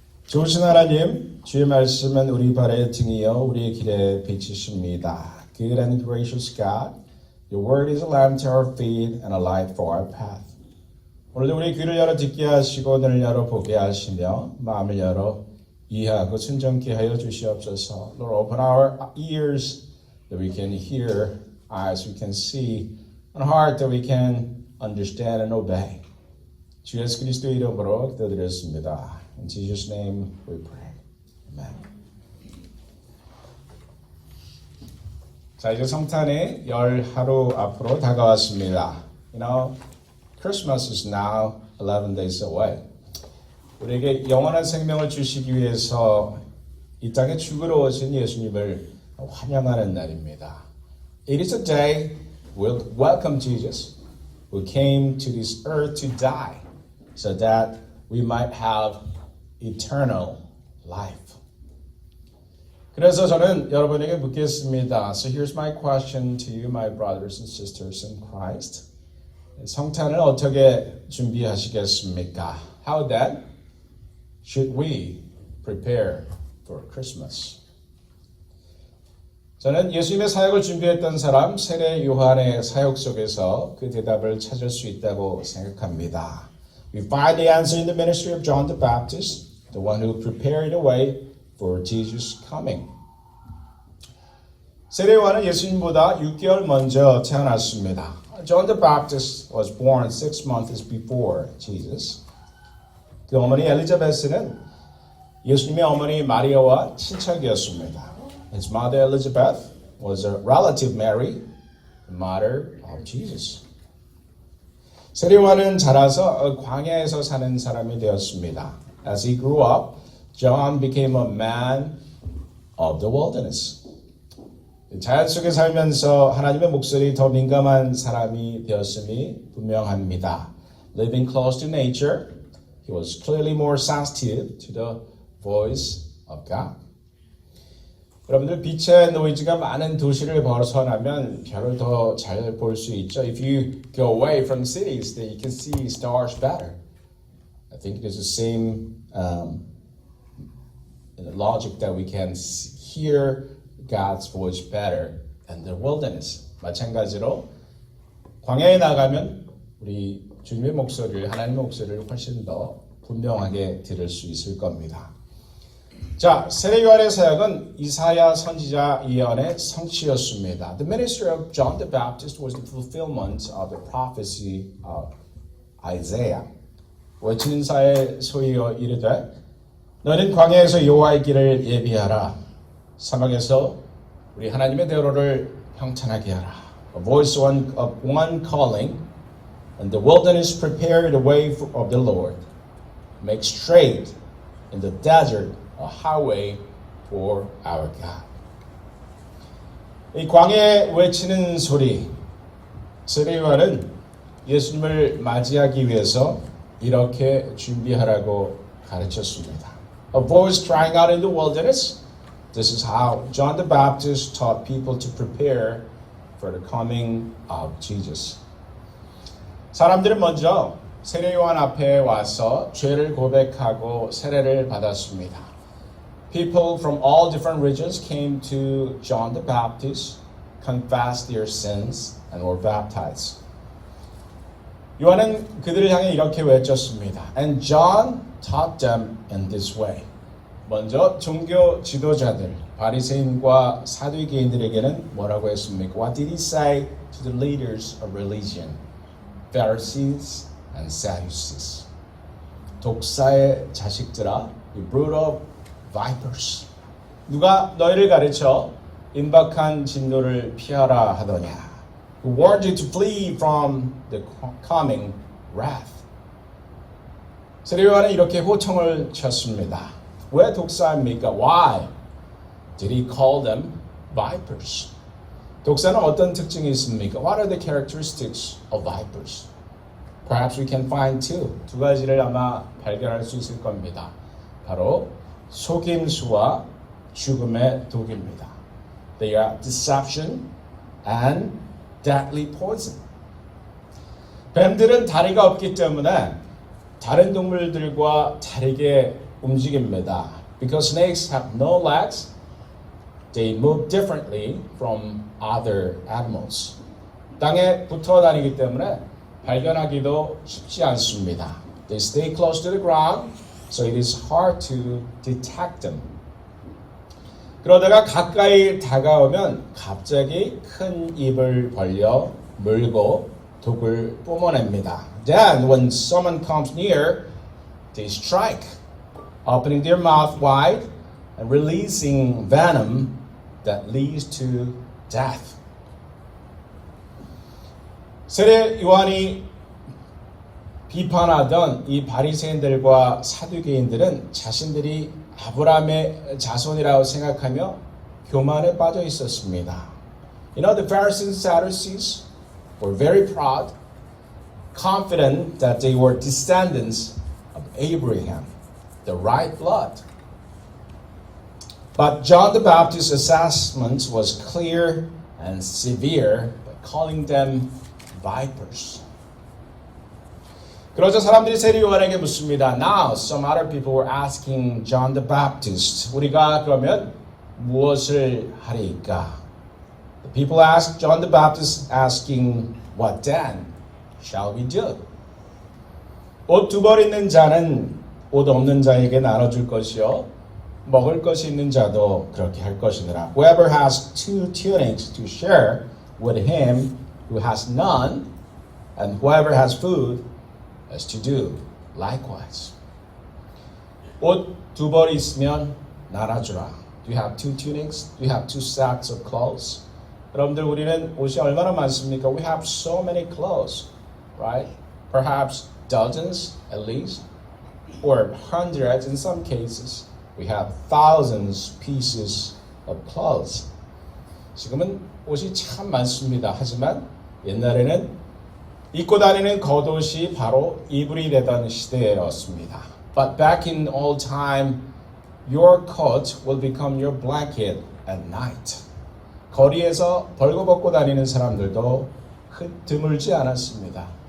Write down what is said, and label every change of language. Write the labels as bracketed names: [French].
[Korean] 좋으신 하나님, 주의 말씀은 우리 발의 등이요 우리의 길에 빛이십니다. [English] Good and gracious God, your word is a lamp to our feet and a light for our path. [Korean] 오늘도 우리 귀를 열어 듣게 하시고 눈을 열어 보게 하시며 마음을 열어 이해하고 순종케 하여 주시옵소서. [English] Lord, open our ears that we can hear, eyes we can see, and heart that we can understand and obey. [Korean] 주 예수 그리스도의 이름으로 기도드렸습니다. [English] In Jesus' name we pray. Amen. [Korean] 자, 이제 성탄의 열 하루 앞으로 다가왔습니다. [English] You know, Christmas is now 11 days away. [Korean] 우리에게 영원한 생명을 주시기 위해서 이 땅에 죽으러 오신 예수님을 환영하는 날입니다. [English] It is a day we'll welcome Jesus, who came to this earth to die, so that we might have eternal life. [Korean] 그래서 저는 여러분에게 묻겠습니다. [English] So here's my question to you, my brothers and sisters in Christ. [Korean] 성탄을 어떻게 준비하시겠습니까? [English] How then should we prepare for Christmas? [Korean] 저는 예수님의 사역을 준비했던 사람 세례 요한의 사역 속에서 그 대답을 찾을 수 있다고 생각합니다. [English] We find the answer in the ministry of John the Baptist, the one who prepared the way for Jesus' coming. [Korean] 세례 요한은 예수님보다 6개월 먼저 태어났습니다. [English] John the Baptist was born 6 months before Jesus. [Korean] 그 어머니 엘리자베스는 예수님의 어머니 마리아와 친척이었습니다. [English] His mother Elizabeth was a relative Mary, the mother of Jesus. [Korean] 세례 요한은 자라서 광야에서 사는 사람이 되었습니다. [English] As he grew up, John became a man of the wilderness. [Korean] 자연 속에 살면서 하나님의 목소리에 더 민감한 사람이 되었음이 분명합니다. [English] Living close to nature, he was clearly more sensitive to the voice of God. [Korean] 여러분들 빛의 노이즈가 많은 도시를 벗어나면 별을 더 잘 볼 수 있죠. [English] If you go away from cities, then you can see stars better. I think it is the same logic that we can hear God's voice better in the wilderness. [Korean] 마찬가지로 광야에 나가면 우리 주님의 목소리를, 하나님의 목소리를 훨씬 더 분명하게 들을 수 있을 겁니다. 자, 세례 요한의 사역은 이사야 선지자 예언의 성취였습니다. [English] The ministry of John the Baptist was the fulfillment of the prophecy of Isaiah. [Korean] 외치는 사에 소리여 이르되 너는 광야에서 여호와의 길을 예비하라. 사막에서 우리 하나님의 대로를 평탄하게 하라. [English] A voice of one calling, and the wilderness prepare the way of the Lord. Make straight in the desert a highway for our God. [Korean] 이 광야에 외치는 소리, 세례 요한은 예수님을 맞이하기 위해서 이렇게 준비하라고 가르쳤습니다. [English] A voice crying out in the wilderness. This is how John the Baptist taught people to prepare for the coming of Jesus. [Korean] 사람들은 먼저 세례 요한 앞에 와서 죄를 고백하고 세례를 받았습니다. [English] People from all different regions came to John the Baptist, confessed their sins, and were baptized. [Korean] 요한은 그들을 향해 이렇게 외쳤습니다. [English] And John taught them in this way. [Korean] 먼저 종교 지도자들, 바리새인과 사두개인들에게는 뭐라고 했습니까? [English] What did he say to the leaders of religion? Pharisees and Sadducees. [Korean] 독사의 자식들아, [English] you brood of vipers. [Korean] 누가 너희를 가르쳐 임박한 진노를 피하라 하더냐? [English] Who warned you to flee from the coming wrath. [Korean] 세례 요한은 이렇게 호청을 쳤습니다. 왜 독사입니까? [English] Why did he call them vipers? [Korean] 독사는 어떤 특징이 있습니까? [English] What are the characteristics of vipers? Perhaps we can find [Korean] 두 가지를 아마 발견할 수 있을 겁니다. 바로 속임수와 죽음의 독입니다. [English] They are deception and deadly poison. [Korean] 뱀들은 다리가 없기 때문에 다른 동물들과 다르게 움직입니다. [English] Because snakes have no legs, they move differently from other animals. [Korean] 땅에 붙어 다니기 때문에 발견하기도 쉽지 않습니다. [English] They stay close to the ground, so it is hard to detect them. [Korean] 그러다가 가까이 다가오면 갑자기 큰 입을 벌려 물고 독을 뿜어냅니다. [English] Then, when someone comes near, they strike, opening their mouth wide and releasing venom that leads to death. [Korean] 세례 요한이 비판하던 이 바리새인들과 사두개인들은 자신들이 아브라함의 자손이라고 생각하며 교만에 빠져 있었습니다. [English] You know, the Pharisees and Sadducees were very proud, confident that they were descendants of Abraham, the right blood. But John the Baptist's assessment was clear and severe by calling them vipers. [Korean] 그러자 사람들이 세례 요한에게 묻습니다. [English] Now some other people were asking John the Baptist, [Korean] 우리가 그러면 무엇을 하리까? [English] The people asked John the Baptist asking, what then shall we do? [Korean] 옷 두 벌 있는 자는 옷 없는 자에게 나눠줄 것이요 먹을 것이 있는 자도 그렇게 할 것이니라. [English] Whoever has two tunics to share with him who has none, and whoever has food is to do likewise. [Korean] 옷 두 벌 있으면 나눠주라. [English] Do you have two tunics? Do you have two sets of clothes? [Korean] 여러분들 우리는 옷이 얼마나 많습니까? [English] We have so many clothes, right? Perhaps dozens at least, or hundreds in some cases. We have thousands pieces of clothes. [Korean] 지금은 옷이 참 많습니다. 하지만 옛날에는 입고 다니는 겉옷이 바로 이불이 되던 시대였습니다. [English] But back in old time, your coat will become your blanket at night. [Korean] 거리에서 벌거벗고 다니는 사람들도 드물지 않았습니다.